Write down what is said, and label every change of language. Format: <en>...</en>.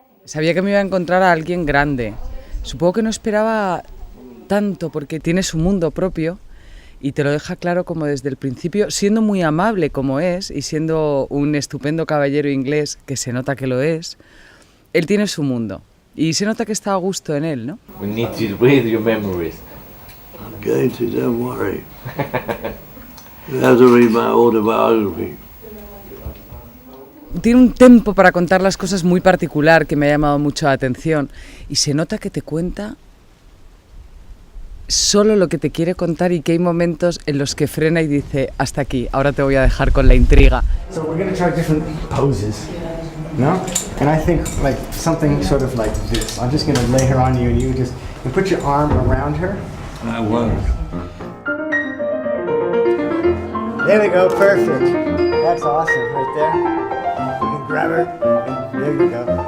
<es>Sabía que me iba a encontrar a alguien grande. Supongo que no esperaba tanto porque tiene su mundo propio y te lo deja claro como desde el principio, siendo muy amable como es y siendo un estupendo caballero inglés, que se nota que lo es. Él tiene su mundo y se nota que está a gusto en él, ¿no?</es> <en>We need to read your memories. I'm going to, don't worry. You have to read my autobiography.</en> <es>Tiene un tempo para contar las cosas muy particular que me ha llamado mucho la atención y se nota que te cuenta solo lo que te quiere contar y que hay momentos en los que frena y dice hasta aquí, ahora te voy a dejar con la intriga.</es> <en>So we're going to try different poses. No? And I think like something sort of like this. I'm just going to lay her on you and you put your arm around her. I won't. There we go, perfect. That's awesome right there. You can grab her and there you go.</en>